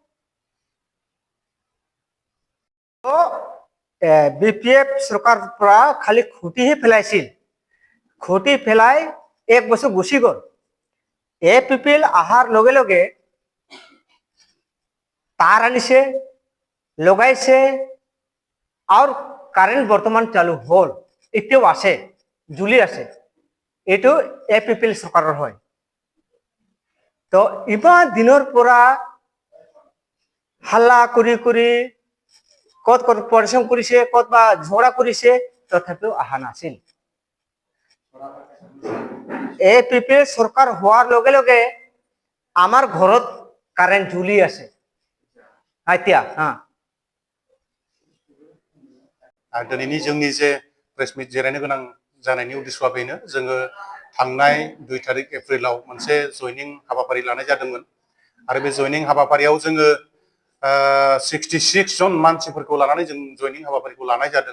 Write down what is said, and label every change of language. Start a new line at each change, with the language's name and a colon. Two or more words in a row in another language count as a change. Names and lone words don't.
Assamese: তো বিপিএফ সরকার পৰা খালি খুঁটিহে পেলাইছিল, খুঁটি পেলাই 1 বছৰ গুচি গল। এপিপিএল অহাৰ লগে লগে তার আনিছে, লগাইছে, আর কারেন্ট বর্তমান চালু হল, এতিয়াও আছে, জ্বলি আছে। এইটো এপিপিএল সরকারের হয়। তো ইমান দিনৰ পৰা হাল্লা কৰি কৰি কত কত পরিশ্রম কৰিছে, কত বা ঝগড়া কৰিছে, তথাপিও অহা নাছিল। এপিপিএল সরকার হওয়ার লগে লগে আমার ঘরত কারেন্ট জ্বলি আছে এতিয়া। হ্যাঁ,
Bodo: दिनैनि जोंनि जे प्रेस मिट जिरायनो गोनां जानायनि उद्देश्यआ बेनो, जोङो थांनाय 2 तारिख एप्रिलाव मोनसे जयनिं हाबाफारि लानाय जादोंमोन। आरो बे जयनिं हाबाफारियाव जोङो 66 जन मानसिफोरखौ लानानै जों जयनिं हाबाफारिखौ लानाय जादों।